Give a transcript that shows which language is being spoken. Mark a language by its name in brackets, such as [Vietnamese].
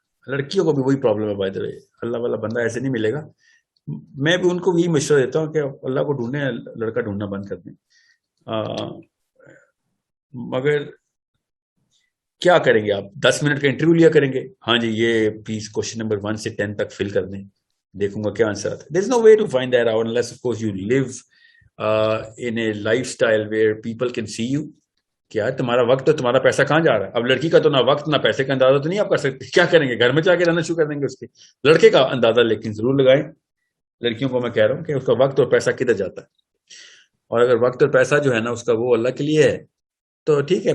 [Urdu] لڑکیوں کو بھی وہی پرابلم ہے بائی دا وے. اللہ والا بندہ ایسے نہیں ملے گا. میں بھی ان کو یہی مشورہ دیتا ہوں کہ اللہ کو ڈھونڈیں، لڑکا ڈھونڈنا بند کر دیں. مگر کیا کریں گے آپ؟ 10 منٹ کا انٹرویو لیا کریں گے، ہاں جی یہ پلیز کوشچن نمبر 1 سے 10 تک فل کر دیں، دیکھوں گا کیا آنسر آتا ہے. [English] There is no way to find that out unless of course you live in a lifestyle where people can see you. [Urdu] کیا تمہارا وقت تو تمہارا پیسہ کہاں جا رہا ہے؟ اب لڑکی کا تو نہ وقت نہ پیسے کا اندازہ تو نہیں آپ کر سکتے. کیا کریں گے؟ گھر میں جا کے رہنا شروع کر دیں گے اس کے. لڑکے کا اندازہ لیکن ضرور لگائیں. لڑکیوں کو میں کہہ رہا ہوں کہ اس کا وقت اور پیسہ کدھر جاتا ہے. اور اگر وقت اور پیسہ جو ہے نا اس کا وہ اللہ کے لیے ہے تو ٹھیک ہے.